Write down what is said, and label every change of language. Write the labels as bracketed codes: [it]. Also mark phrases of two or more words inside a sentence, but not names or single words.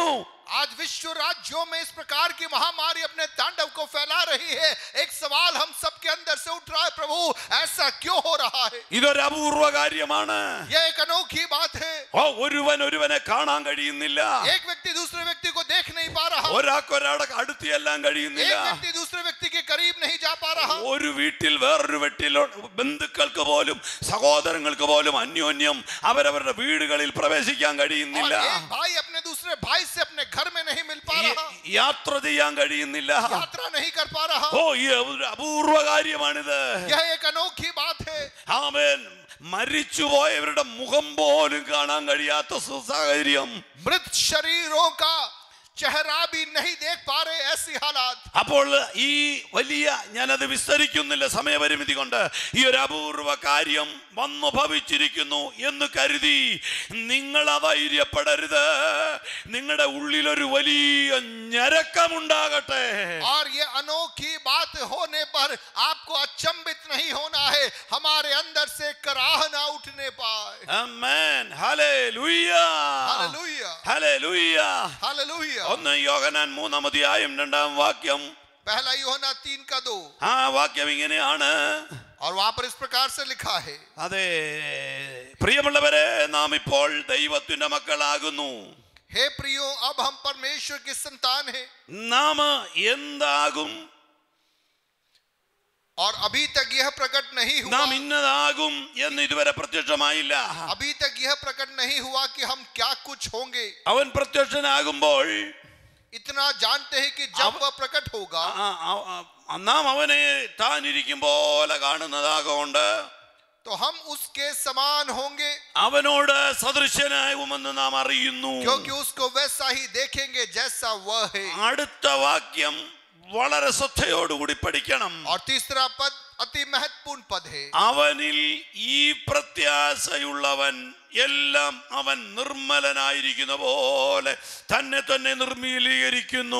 [hi] आज विश्व राज्यों में इस प्रकार की महामारी अपने तांडव को फैला रही है. एक सवाल हम सबके अंदर से उठ रहा है, प्रभु ऐसा क्यों हो रहा है? [ml] ഇതൊരു അപൂർവ കാര്യമാണ്. [hi] यह एक अनोखी बात है. [ml] ഒരുവനെ കാണാൻ കഴിയുന്നില്ല. [hi] एक व्यक्ति दूसरे व्यक्ति को देख नहीं पा रहा. [ml] ഒരാൾക്ക് ഒരാളെ അടുത്ത് ചെല്ലാൻ കഴിയുന്നില്ല. [hi] एक व्यक्ति दूसरे व्यक्ति के करीब नहीं जा पा रहा. [ml] ഒരു വീട്ടിൽ വേറൊരു വീട്ടിൽ ബന്ധുക്കൾക്ക് പോലും സഹോദരങ്ങൾക്ക് പോലും അന്യോന്യം അവരവരുടെ വീടുകളിൽ പ്രവേശിക്കാൻ കഴിയുന്നില്ല. [hi] एक भाई अपने दूसरे भाई से अपने घर में नहीं मिल पा रहा. [ml] യാത്ര ചെയ്യാൻ കഴിയുന്നില്ല. [hi] यात्रा नहीं कर पा रहा. [ml] ഈ അപൂർവ കാര്യമാണിത്. [hi] यह एक अनोखी बात है. [ml] ആമേൻ. മരിച്ചുപോയവരുടെ മുഖം പോലും കാണാൻ കഴിയാത്ത സാഹചര്യം. मृत शरीरों का चेहरा भी नहीं देख पा रहे, ऐसी हालात. അപ്പോൾ ഈ വലിയ, ഞാനത് വിസ്തരിക്കുന്നില്ല സമയപരിമിതി കൊണ്ട്, ഈ ഒരു അപൂർവ കാര്യം വന്നു ഭവിച്ചിരിക്കുന്നു എന്ന് കരുതി നിങ്ങൾ അധൈര്യപ്പെടരുത്. നിങ്ങളുടെ ഉള്ളിലൊരു വലിയ ഞരക്കമുണ്ടാകട്ടെ. [hi] और ये अनोखी बात होने पर आपको अचंभित नहीं होना है. हमारे अंदर से कराह ना उठने पाए. [ml] ആമേൻ. ഹല്ലേലൂയ. [hi] हालेलुया. [ml] ഹല്ലേലൂയ. [hi] हालेलुया. [ml] 1 യോഹന്നാൻ 3-ാം അധ്യായം 2-ാം വാക്യം. [hi] पहला यूहन्ना 3:2. [ml] ആ വാക്യം ഇങ്ങനെയാണ്. [hi] और वहां पर इस प्रकार से लिखा है. [ml] അതെ പ്രിയമുള്ളവരെ, നാം ഇപ്പോൾ ദൈവത്തിന്റെ മക്കളാകുന്നു. [hi] हे प्रियो, अब हम परमेश्वर की संतान हैं. [ml] നാം എന്താകും? [hi] और अभी तक यह प्रकट नहीं हुआ. [ml] നാം ഇന്നതാകും എന്ന് ഇതുവരെ പ്രത്യക്ഷമായില്ല. [hi] अभी तक यह प्रकट नहीं हुआ कि हम क्या कुछ होंगे. [ml] അവൻ പ്രത്യക്ഷനാകുമ്പോൾ [hi] इतना जानते हैं कि जब वह प्रकट होगा [ml] നാം അവനെ താൻ ഇരിക്കും പോലെ കാണുന്നതാകൊണ്ട് [hi] तो हम उसके समान होंगे. [ml] അവനോട് സദൃശ്യനാകുമെന്ന് നാം അറിയുന്നു. [hi] क्योंकि उसको वैसा ही देखेंगे जैसा वह है. [ml] അടുത്ത വാക്യം വളരെ ശ്രദ്ധയോടുകൂടി പഠിക്കണം. [hi] और तीसरा पद अति महत्वपूर्ण पद है. [ml] അവനിൽ ഈ പ്രത്യാശയുള്ളവൻ എല്ലാം അവൻ നിർമ്മലനായിരിക്കുന്ന പോലെ തന്നെ തന്നെ നിർമ്മലീകരിക്കുന്നു.